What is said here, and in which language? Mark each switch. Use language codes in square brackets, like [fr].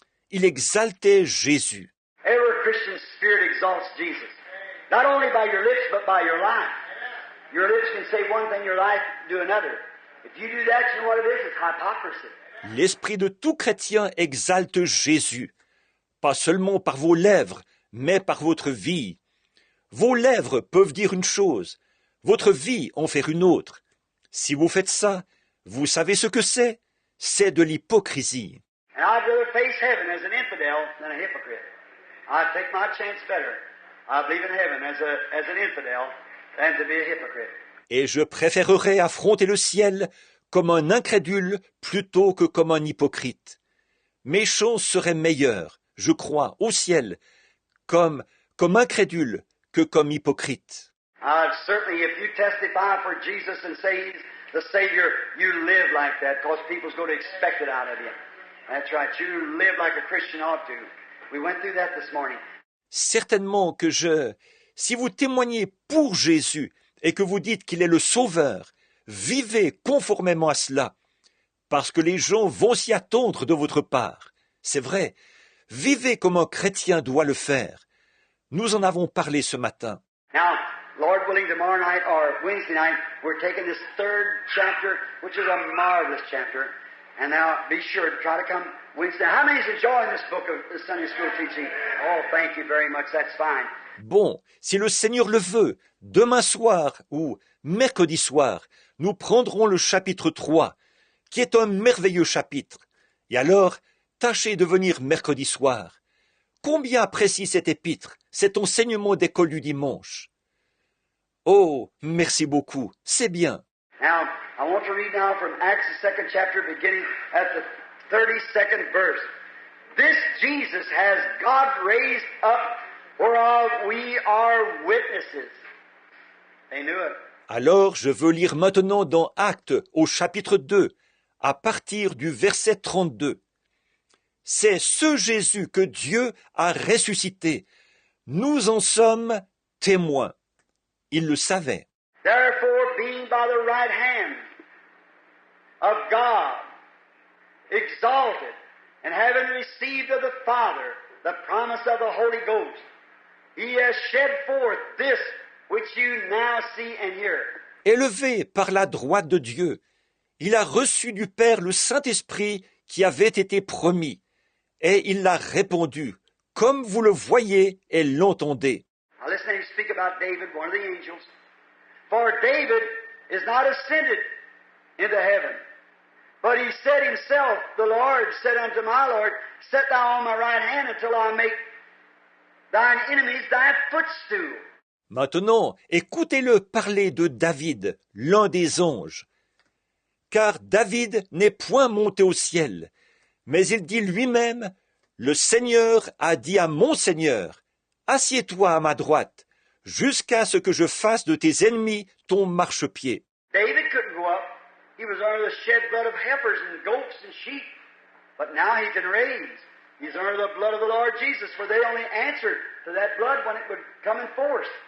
[fr] Il exaltait Jésus. [en] Every Christian spirit exalts Jesus. Not only by your lips, but by your life. Your lips can say one thing, your life do another. If you do that, you know what it is? It's hypocrisy. [fr] L'esprit de tout chrétien exalte Jésus, pas seulement par vos lèvres, mais par votre vie. Vos lèvres peuvent dire une chose, votre vie en faire une autre. Si vous faites ça, vous savez ce que c'est? C'est de l'hypocrisie. [en] And I'd rather face heaven as an infidel than a hypocrite. I'd take my chance better. I believe in heaven as an infidel than to be a hypocrite. [fr] Et je préférerais affronter le ciel comme un incrédule plutôt que comme un hypocrite. Mes chances seraient meilleures je crois, au ciel, comme incrédule que comme hypocrite. [en] Certainly, if you testify for Jesus and say He's the Savior, you live like that, because people's going to expect it out of you. That's right. You live like a Christian ought to. We went through that this morning. [fr] Certainement que si vous témoignez pour Jésus et que vous dites qu'il est le Sauveur, vivez conformément à cela, parce que les gens vont s'y attendre de votre part. C'est vrai, vivez comme un chrétien doit le faire. Nous en avons parlé ce matin. [en] Now, Lord willing, tomorrow night or Wednesday night, we're taking this third chapter, which is a marvelous chapter. And now, be sure to try to come Wednesday. How many is enjoying this book of the Sunday school teaching? Oh, thank you very much. That's fine. [fr] Bon, si le Seigneur le veut, demain soir ou mercredi soir, nous prendrons le chapitre 3, qui est un merveilleux chapitre. Et alors, tâchez de venir mercredi soir. Combien apprécie cet épître, cet enseignement d'école du dimanche? Oh, merci beaucoup, c'est bien. [en] Now, I want to read now from Acts, the 2nd chapter, beginning at the 32nd verse. This Jesus has God raised up, whereof we are witnesses. They knew it. [fr] Alors, je veux lire maintenant dans Actes, au chapitre 2, à partir du verset 32. C'est ce Jésus que Dieu a ressuscité. Nous en sommes témoins. Il le savait. [en] Therefore, being by the right hand of God, exalted, and having received of the Father the promise of the Holy Ghost, He has shed forth this which you now see and hear. [fr] Élevé par la droite de Dieu, il a reçu du Père le Saint-Esprit qui avait été promis, et il l'a répandu, comme vous le voyez et l'entendez. [en] Now listen to him speak about David, one of the angels. For David is not ascended into heaven, but he said himself, the Lord said unto my Lord, Set thou on my right hand until I make thine enemies thy footstool. [fr] Maintenant, écoutez-le parler de David, l'un des anges. Car David n'est point monté au ciel, mais il dit lui-même, le Seigneur a dit à mon Seigneur, assieds-toi à ma droite, jusqu'à ce que je fasse de tes ennemis ton marchepied. [en] David couldn't go up. He was under the shed blood of heifers and goats and sheep. But now he can raise. He's under the blood of the Lord Jesus, for they only answered to that blood when it would come in force.